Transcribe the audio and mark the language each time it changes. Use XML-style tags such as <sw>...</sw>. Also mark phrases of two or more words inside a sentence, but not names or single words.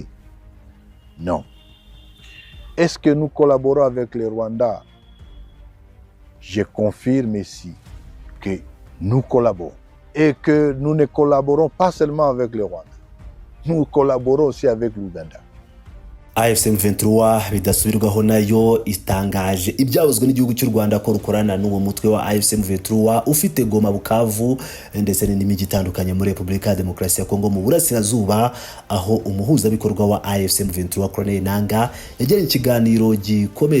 <fr>Non. Est-ce que nous collaborons avec les Rwandais? Je confirme ici que nous collaborons et que nous ne collaborons pas seulement avec les Rwandais. Nous collaborons aussi avec l'Ouganda.</fr> <rw>AFC M23 bidasubirwaho nayo itangaje ibyavuzwe n'igihugu cy'u Rwanda ko rukorana n'uwo mutwe wa AFC M23 ufite Goma, Bukavu ndetse n'imijyi itandukanye muri Repubulika ya Demokarasi ya Kongo mu burasirazuba, aho umuhuzabikorwa wa AFC M23 Colonel Nanga yagiranye ikiganiro gikomeye</rw>